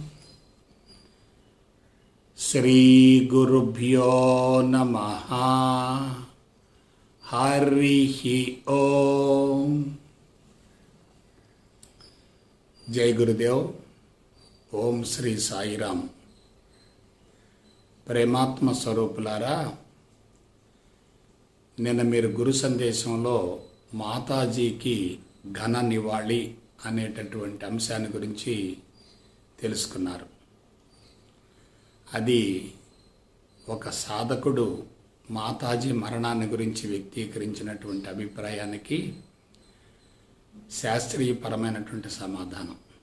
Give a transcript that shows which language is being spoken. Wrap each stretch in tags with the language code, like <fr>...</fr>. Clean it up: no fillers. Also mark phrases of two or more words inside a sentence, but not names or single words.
<sa>श्री गुरुभ्यो नमः। हरिः ओम। जय गुरुदेव। ओम श्री साईराम।</sa> <te>ప్రేమాత్మ స్వరూపులారా, నిన్న మీరు గురు సందేశంలో మాతాజీకి ఘన నివాళి అనేటటువంటి అంశాన్ని గురించి తెలుసుకున్నారు. అది ఒక సాధకుడు మాతాజీ మరణాన్ని గురించి వ్యక్తీకరించినటువంటి అభిప్రాయానికి శాస్త్రీయపరమైనటువంటి సమాధానం.</te>